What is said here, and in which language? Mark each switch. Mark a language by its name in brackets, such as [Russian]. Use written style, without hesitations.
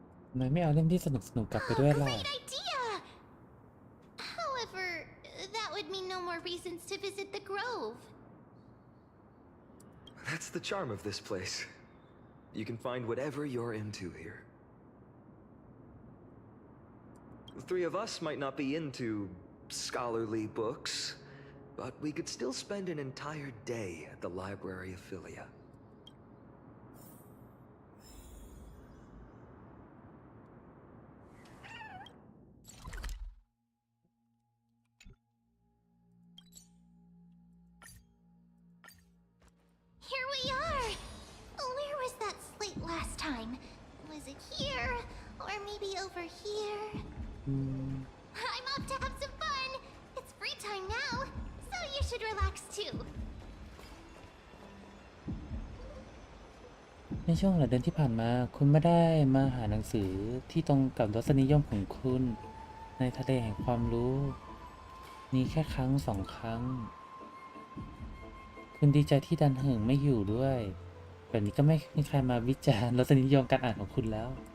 [Thai] ทำไมไม่เอาเล่มที่สนุกๆกลับไปด้วยล่ะ [English] Great idea! However, that would mean no more reasons to visit the grove. That's the charm of this place. You can find whatever you're into here. The three of us might not be into scholarly books, but we could still spend an entire day at the library of Philia. Here we are! Where was that slate last time? Was it here? Or maybe over here? I'm off to have some fun! It's free time now, so you should relax too. [Thai] ในช่วงหลายเดือนที่ผ่านมาคุณไม่ได้มาหาหนังสือที่ตรงกับรสนิยมของคุณในทะเลแห่งความรู้นี่แค่ครั้งสองครั้งคุณดีใจที่ดันเหิงไม่อยู่ด้วยแบบนี้ก็ไม่มีใครมาวิจารณ์รสนิยมการอ่านของคุณแล้ว